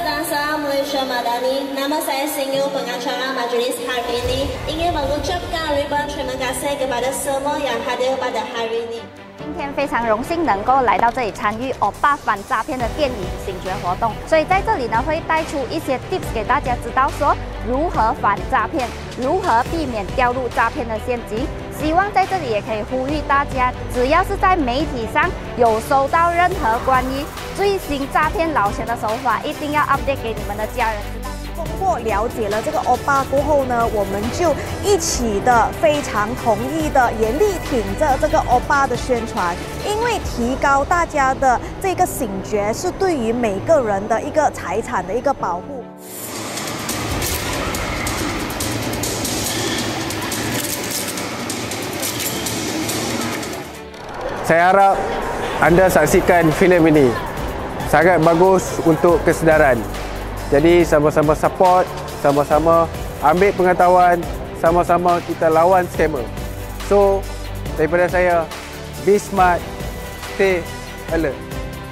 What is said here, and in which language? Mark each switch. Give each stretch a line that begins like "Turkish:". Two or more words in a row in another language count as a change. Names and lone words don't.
Malay: Bangsa Malaysia Madani, nama saya Sinyo, pengacara Majlis hari ini. Ingin mengucapkan ribuan terima kasih kepada semua yang hadir pada hari ini。
Chinese: 今天非常荣幸能够来到这里参与欧巴反诈骗的电影醒觉活动，所以在这里呢会带出一些 tips 给大家知道说如何反诈骗，如何避免掉入诈骗的陷阱。希望在这里也可以呼吁大家，只要是在媒体上有收到任何关于最新诈骗老钱的手法，一定要 update 给你们的家人知道。通过了解了这个欧巴过后呢，我们就一起的非常同意的，也力挺着这个欧巴的宣传，因为提高大家的这个醒觉，是对于每个人的一个财产的一个保护。
Malay: Saya harap anda saksikan filem ini. Sangat bagus untuk kesedaran. Jadi sama-sama support, sama-sama ambil pengetahuan, sama-sama kita lawan scammer. So, daripada saya,
English: be smart, stay alert.